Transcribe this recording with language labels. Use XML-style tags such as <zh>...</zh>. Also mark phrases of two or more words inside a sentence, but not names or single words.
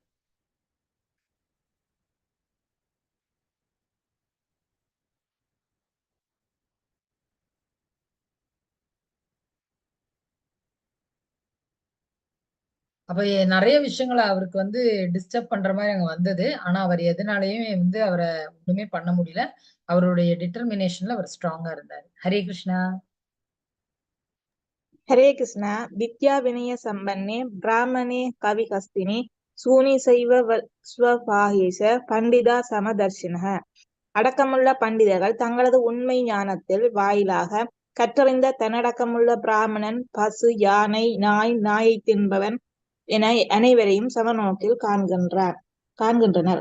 <ta>அப்ப நிறைய விஷயங்களை அவருக்கு வந்து டிஸ்டர்ப் பண்ற மாதிரி அங்க வந்தது. ஆனா அவர் எதனாலயுமே வந்து அவரை ஒண்ணுமே பண்ண முடியல. அவருடைய டிட்டர்மினேஷன்ல அவர் ஸ்ட்ராங்கா இருந்தாரு.</ta> <sa>हरे कृष्णा. हरे कृष्णा विद्या विनय संपन्ने ब्राह्मणे कवि हस्तिनि सूनि सैव स्वपाहेश पण्डिता समदर्शिनः.</sa> <ta>அடக்கமுள்ள பண்டிதர்கள் தங்களது உண்மை ஞானத்தில் வாயிலாக கற்றறிந்த தன்னடக்கமுள்ள பிராமணன், பசு, யானை, நாயை தின்பவன் என அனைவரையும் சமநோக்கில் காண்கின்றனர்.</ta>